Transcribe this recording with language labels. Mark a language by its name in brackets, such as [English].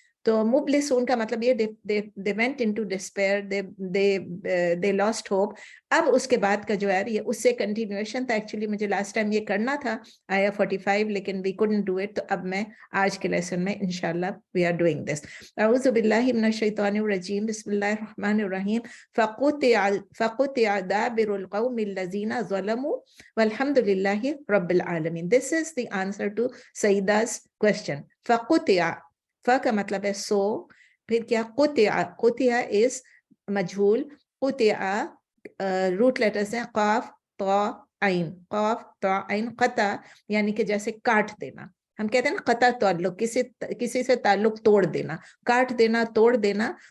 [English] تو مبلسون کا مطلب یہ they went into despair, they lost hope. [Urdu] اب اس کے بعد کا جو ہے یہ اس سے کنٹینیوشن تھا. ایکچولی مجھے لاسٹ ٹائم یہ کرنا تھا آیا 45 لیکن [English] we couldn't do it, [Urdu] تو اب میں آج کے لیسن میں انشاءاللہ [English] we are doing this. [Arabic] اعوذ باللہ من الشیطان الرجیم بسم اللہ الرحمن الرحیم فقطع دابر القوم الذین ظلموا والحمد للہ رب العالمین. [English] This is the answer to Saida's question. [Urdu] فقطع, فا کا مطلب ہے سو, پھر کیا قطع, قطع is مجھول, قطع روٹ لیٹرز ہیں قاف طا عین, قاف طا عین, قطع یعنی کہ جیسے کاٹ دینا. ہم کہتے ہیں نا قطع تعلق, کسی سے تعلق توڑ دینا, کاٹ دینا, توڑ دینا.